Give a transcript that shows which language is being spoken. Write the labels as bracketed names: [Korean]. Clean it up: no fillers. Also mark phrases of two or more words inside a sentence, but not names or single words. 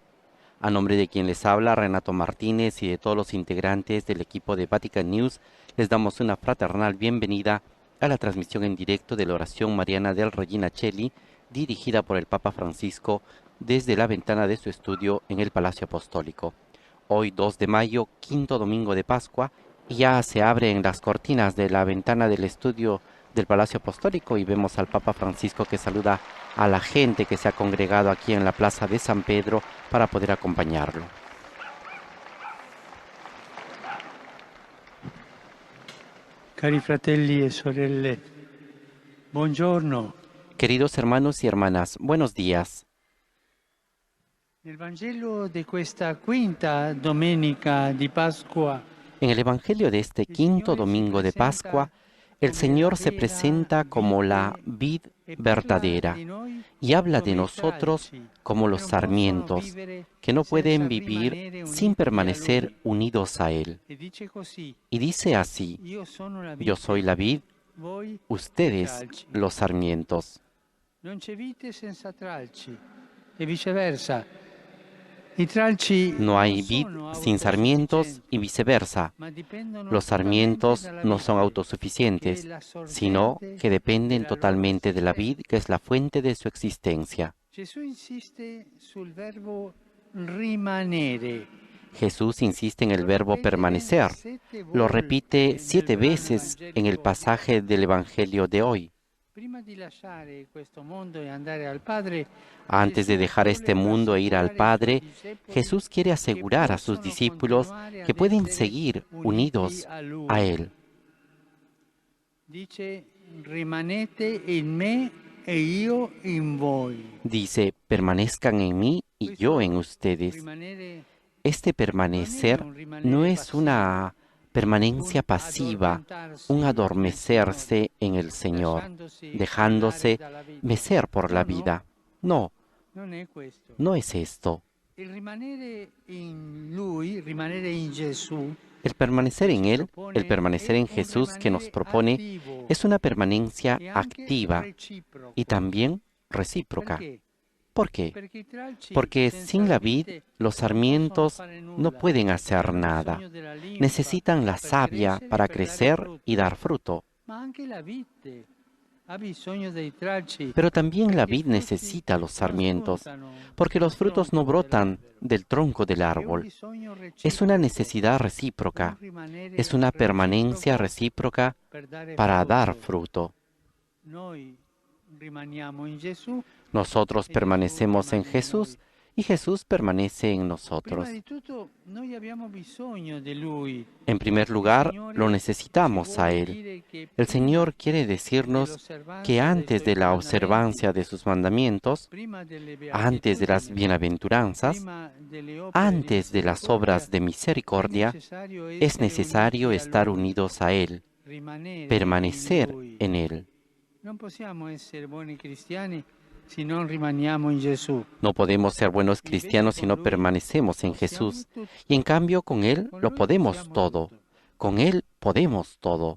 [Spanish] A nombre de quien les habla, Renato Martínez, y de todos los integrantes del equipo de Vatican News, les damos una fraternal bienvenida a la transmisión en directo de la oración mariana del Regina Coeli, dirigida por el Papa Francisco desde la ventana de su estudio en el Palacio Apostólico. Hoy 2 de mayo, quinto domingo de Pascua, y ya se abren las cortinas de la ventana del estudio del Palacio Apostólico y vemos al Papa Francisco que saluda a la gente que se ha congregado aquí en la Plaza de San Pedro para poder acompañarlo. [Italian] Cari fratelli e sorelle, buongiorno. [Spanish] Queridos hermanos y hermanas, buenos días. [Italian] Nel Vangelo di questa quinta domenica di Pasqua, [Spanish] En el Evangelio de este quinto domingo de Pascua, el Señor se presenta como la vid verdadera y habla de nosotros como los sarmientos, que no pueden vivir sin permanecer unidos a Él. Y dice así: yo soy la vid, ustedes los sarmientos. [Italian] non c'è vite senza tralci e viceversa. I tralci [Spanish] No hay [Italian] non [Spanish] vid [Italian] sono [Spanish] sin sarmientos y [Italian] autosufficienti, [Spanish] viceversa. [Italian] ma dipendono [Spanish] Los [Italian] totalmente [Spanish] sarmientos [Italian] dalla [Spanish] no son [Italian] vite, che è [Spanish] autosuficientes, [Italian] la [Spanish] sino [Italian] sorgente [Spanish] que dependen [Italian] della loro [Spanish] totalmente de la vid, [Italian] esistenza. [Spanish] que es la fuente de su existencia. [Italian] Gesù insiste sul verbo rimanere. [Spanish] Jesús insiste en el [Italian] Lo [Spanish] verbo [Italian] ripete [Spanish] permanecer. [Italian] 7 [Spanish] Lo [Italian] volte [Spanish] repite [Italian] nel [Spanish] 7 [Italian] brano [Spanish] veces en el [Italian] evangelico di [Spanish] pasaje [Italian] oggi. [Spanish] del Evangelio de hoy. [Italian] Prima di lasciare questo mondo e andare al Padre, [Spanish] Antes de [Italian] Gesù [Spanish] dejar este [Italian] vuole [Spanish] mundo e ir al [Italian] rassicurare i suoi [Spanish] Padre, [Italian] discepoli [Spanish] Jesús quiere [Italian] che [Spanish] asegurar a sus [Italian] possono [Spanish] discípulos [Italian] continuare [Spanish] que [Italian] ad [Spanish] pueden [Italian] essere [Spanish] seguir [Italian] uniti [Spanish] unidos [Italian] a [Spanish] a [Italian] Lui. [Spanish] Él. [Italian] Dice: rimanete in me e io in voi. [Spanish] Dice: permanezcan en mí y yo en [Italian] Questo [Spanish] ustedes. [Italian] rimanere [Spanish] Este [Italian] non è [Spanish] permanecer [Italian] un [Spanish] no [Italian] rimanere [Spanish] es [Italian] passivo, [Spanish] una permanencia [Italian] un [Spanish] pasiva, [Italian] un addormentarsi nel Signore, [Spanish] adormecerse en el Señor, [Italian] lasciandosi andare [Spanish] dejándose [Italian] dalla vita. [Spanish] mecer por la [Italian] No, [Spanish] vida. No, [Italian] non è questo. [Spanish] no es esto. [Italian] Il rimanere in Lui, rimanere in Gesù, [Spanish] El permanecer [Italian] che [Spanish] en [Italian] ci [Spanish] Él, el [Italian] propone, [Spanish] permanecer [Italian] è [Spanish] en [Italian] un [Spanish] Jesús que nos [Italian] rimanere [Spanish] propone, [Italian] attivo [Spanish] es una permanencia [Italian] e anche [Spanish] activa y [Italian] reciproco. [Spanish] también recíproca. [Italian] Perché? [Spanish] ¿Por qué? [Italian] Perché i tralci [Spanish] Porque [Italian] senza [Spanish] sin [Italian] la [Spanish] la vid [Italian] vite [Spanish] los [Italian] non possono [Spanish] sarmientos [Italian] fare [Spanish] no [Italian] nulla. [Spanish] pueden hacer [Italian] Hanno [Spanish] nada. [Italian] bisogno della linfa [Spanish] Necesitan la [Italian] per [Spanish] savia [Italian] crescere e [Spanish] para [Italian] per dare [Spanish] crecer y [Italian] frutto. [Spanish] dar fruto. [Italian] Ma anche la vite ha bisogno dei tralci [Spanish] Pero también la [Italian] perché i [Spanish] vid [Italian] frutti [Spanish] necesita los [Italian] non [Spanish] sarmientos, [Italian] spuntano [Spanish] porque [Italian] dal [Spanish] los frutos no [Italian] tronco [Spanish] brotan [Italian] dell'albero. [Spanish] del tronco del [Italian] È un [Spanish] árbol. [Italian] bisogno [Spanish] Es una [Italian] reciproco, [Spanish] necesidad [Italian] un [Spanish] recíproca, es [Italian] rimanere [Spanish] una permanencia [Italian] reciproco [Spanish] recíproca [Italian] per dare [Spanish] para dar [Italian] frutto. [Spanish] fruto. [Italian] Noi rimaniamo in Gesù [Spanish] Nosotros [Italian] e Gesù [Spanish] permanecemos en [Italian] rimane in noi. [Spanish] Jesús y Jesús permanece en [Italian] Prima [Spanish] nosotros. [Italian] di tutto noi abbiamo bisogno di Lui. [Spanish] En primer [Italian] Il [Spanish] lugar, lo [Italian] Signore ci [Spanish] necesitamos a [Italian] vuole [Spanish] Él. [Italian] dire che [Spanish] El [Italian] prima [Spanish] Señor quiere decirnos que [Italian] dell'osservanza dei [Spanish] antes [Italian] Suoi [Spanish] de la [Italian] comandamenti, [Spanish] observancia de sus mandamientos, [Italian] prima delle [Spanish] antes de las [Italian] beatitudini, [Spanish] bienaventuranzas, [Italian] prima delle opere di [Spanish] antes de las [Italian] misericordia, [Spanish] obras de [Italian] è [Spanish] misericordia, [Italian] necessario [Spanish] es [Italian] essere [Spanish] necesario [Italian] uniti a [Spanish] estar [Italian] Lui, [Spanish] unidos a Él, [Italian] rimanere in [Spanish] permanecer [Italian] Lui. [Spanish] en Él. [Italian] Non possiamo essere buoni cristiani se non rimaniamo in Gesù. [Spanish] No podemos ser buenos [Italian] Invece [Spanish] cristianos si [Italian] con [Spanish] no [Italian] Lui [Spanish] permanecemos en [Italian] possiamo [Spanish] Jesús. Y en [Italian] tutto. [Spanish] cambio con Él [Italian] Con [Spanish] lo [Italian] Lui [Spanish] podemos [Italian] possiamo [Spanish] todo. [Italian] tutto. [Spanish] Con Él podemos todo.